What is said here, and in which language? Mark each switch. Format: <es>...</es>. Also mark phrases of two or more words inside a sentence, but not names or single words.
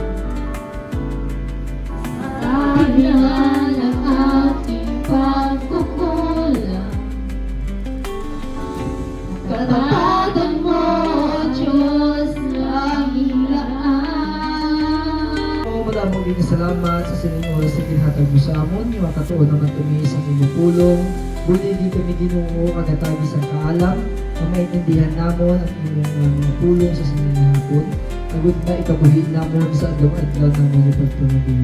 <tl>sa kabila ng ating pagkukulang, katapatan mo, Diyos, laging laan.</tl> <hil>O madamong din salamat sa sining oras sa ginhatag mo sa amon, yung makatuon naman kami sa imong pulong. Buli di kami Ginoo kagatagi sa kaalam, na maintindihan namon ang imong mga pulong sa sining hapon. Agud na ikabuhi namon sa adlaw-adlaw namon yung pagtunabi.</hil>